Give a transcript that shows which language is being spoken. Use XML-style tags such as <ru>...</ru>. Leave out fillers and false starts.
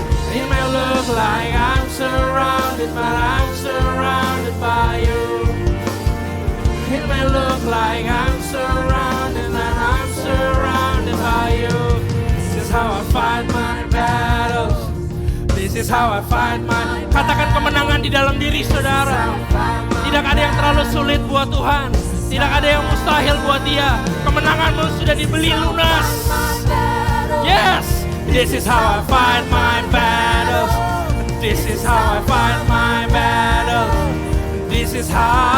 <en>It may look like I'm surrounded, but I'm surrounded by you. It may look like I'm surrounded, and I'm surrounded by you. This is how I fight my battles. This is how I fight my.</en> <id>Katakan kemenangan di dalam diri saudara. Tidak ada yang terlalu sulit buat Tuhan. Tidak ada yang mustahil buat Dia. Kemenanganmu sudah dibeli lunas.</id> <en>Yes, this is how I fight my battles. This is how I fight my battles. This is how.</en>